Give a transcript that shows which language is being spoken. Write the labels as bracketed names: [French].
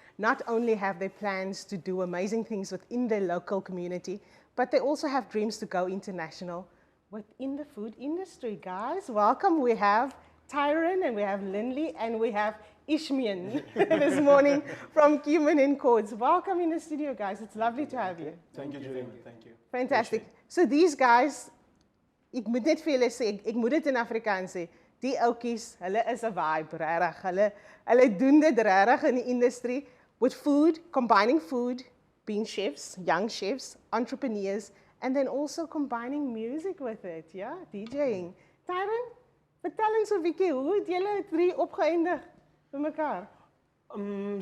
[English] Not only have they plans to do amazing things within their local community, but they also have dreams to go international within the food industry. Guys, welcome. We have Tyron and we have Lindley and we have Ishmian this morning from Kumin and Khords. Welcome in the studio, guys. It's lovely to have you. Thank you, Julian. Thank you. Fantastic. So these guys, [Afrikaans] ek moet net vir julle sê, ek moet dit in Afrikaans sê, die oukies, hulle is 'n vibe, regtig. Hulle doen dit regtig in die industrie [English] with food, combining food, being chefs, young chefs, entrepreneurs, and then also combining music with it, yeah, DJing. [Afrikaans] Tyron, vertel ons 'n bietjie, hoe het julle 3 opgeëindig vir mekaar?